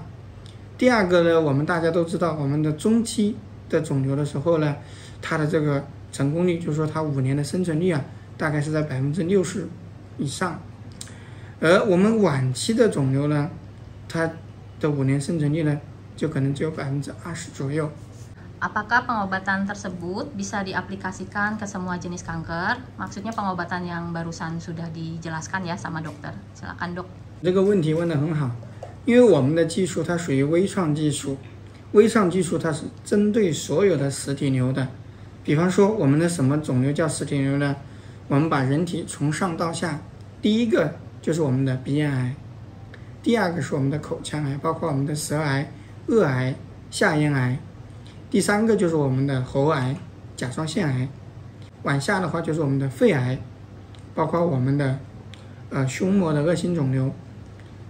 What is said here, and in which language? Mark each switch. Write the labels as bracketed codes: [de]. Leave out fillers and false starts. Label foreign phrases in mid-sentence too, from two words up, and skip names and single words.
[zh] 第二个呢，我们大家都知道，我们的中期的肿瘤的时候呢，它的这个成功率，就是说它5年的生存率啊，大概是在60%以上。而我们晚期的肿瘤呢，它的5年生存率呢，就可能只有20%左右。 [id] Apakah pengobatan tersebut bisa diaplikasikan ke semua jenis kanker? Maksudnya pengobatan yang barusan sudah dijelaskan ya sama dokter. Silakan dok. [zh] 这个问题问得很好，因为我们的技术它属于微创技术，微创技术它是针对所有的实体瘤的。比方说我们的什么肿瘤叫实体瘤呢？我们把人体从上到下，第一个就是我们的鼻咽癌，第二个是我们的口腔癌，包括我们的舌癌、颚癌、下咽癌，第三个就是我们的喉癌、甲状腺癌，往下的话就是我们的肺癌，包括我们的胸膜的恶性肿瘤。